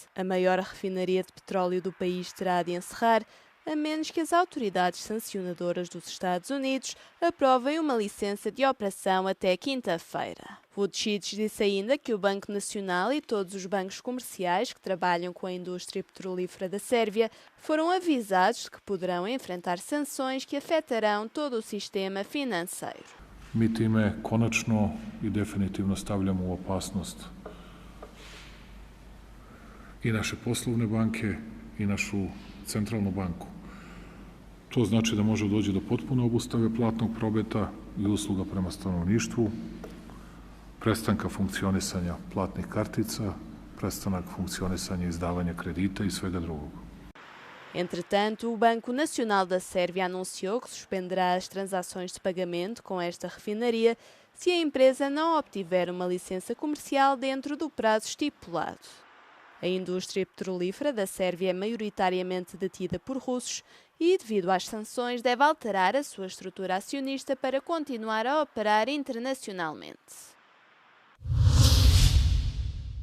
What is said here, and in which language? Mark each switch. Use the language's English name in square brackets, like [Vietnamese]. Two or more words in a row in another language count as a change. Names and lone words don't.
[Portuguese] A maior refinaria de petróleo do país terá de encerrar, a menos que as autoridades sancionadoras dos Estados Unidos aprovem uma licença de operação até quinta-feira. Vučić disse ainda que o Banco Nacional e todos os bancos comerciais que trabalham com a indústria petrolífera da Sérvia foram avisados de que poderão enfrentar sanções que afetarão todo o sistema financeiro. [Serbian] Mi time konačno I definitivno stavljamo u opasnost I naše poslovne banke I našu centralnu banku. To znači da može doći do potpune obustave platnog prometa I usluga prema stanovništvu, prestanka funkcionisanja platnih kartica, prestanak funkcionisanja I izdavanja kredita I svega drugog. [Portuguese] Entretanto, o Banco Nacional da Sérvia anunciou que suspenderá as transações de pagamento com esta refinaria se a empresa não obtiver uma licença comercial dentro do prazo estipulado. A indústria petrolífera da Sérvia é maioritariamente detida por russos e, devido às sanções, deve alterar a sua estrutura acionista para continuar a operar internacionalmente.